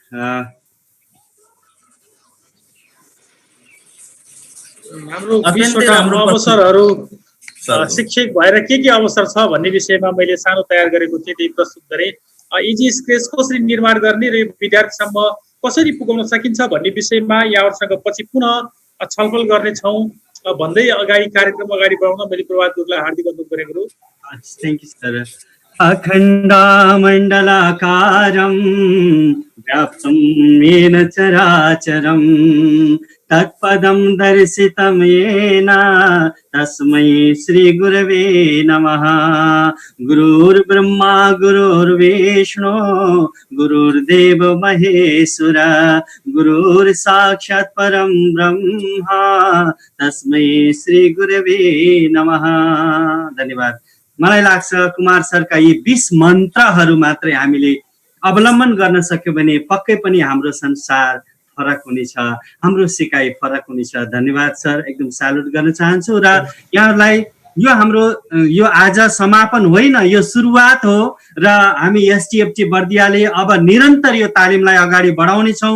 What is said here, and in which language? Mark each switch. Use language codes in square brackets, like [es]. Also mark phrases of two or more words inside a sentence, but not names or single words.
[ne] हाम्रो 20वटा अवसरहरू शिक्षक भएर के अवसर छ भन्ने विषयमा मैले सानो तयार गरेको थिएँ, त्यही प्रस्तुत गरेँ। [en] easy scratch [ne] कसरी निर्माण गर्ने र विद्यार्थीसम्म कसरी पुगाउन सकिन्छ भन्ने विषयमा यहाँहरूसँग पछि पुनः छलफल गर्नेछौँ भन्दै अगाडि कार्यक्रम अगाडि बढाउन मैले प्रभात गुरुलाई हार्दिक अनुरोध गरेको। [en] thank you sir. [sa] अखण्डमण्डलाकारं व्याप्तं येन चराचरं तत्पदं दर्शितं येन तस्मै श्रीगुरवे नमः। गुरुर्ब्रह्मा गुरुर्विष्णु गुरुर्देव महेश्वर गुरुर्साक्षात् परं ब्रह्म तस्मै श्रीगुरवे नमः। [ne] धन्यवाद। मलाई लाग्छ कुमार सरका यी 20 मन्त्रहरू मात्रै हामीले अवलम्बन गर्न सक्यो भने पक्कै पनि हाम्रो संसार फरक हुनेछ, हाम्रो सिकाइ फरक हुनेछ। धन्यवाद सर, एकदम स्यालुट गर्न चाहन्छु। र यहाँहरूलाई यो आज समापन होइन, यो सुरुवात हो र हामी एसटिएफटी बर्दियाले अब निरन्तर यो तालिमलाई अगाडि बढाउनेछौँ।